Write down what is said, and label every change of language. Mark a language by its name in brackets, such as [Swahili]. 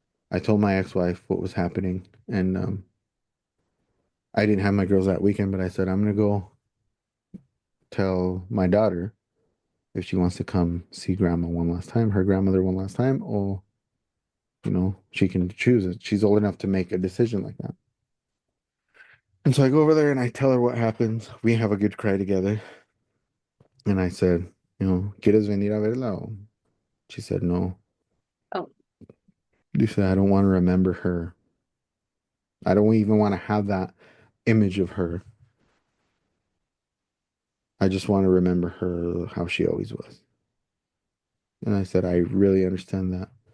[English] I told my ex-wife what was happening, and I didn't have my girls that weekend, but I said I'm gonna go tell my daughter if she wants to come see grandma one last time, her grandmother one last time, or she can choose it. She's old enough to make a decision like that. And so I go over there and I tell her what happens. We have a good cry together. And I said, [Spanish] ¿quieres venir a verla? [English] She said, no. Oh, [Spanish] Dice, [English] I don't want to remember her. I don't even want to have that image of her. I just want to remember her how she always was. And I said, I really understand that.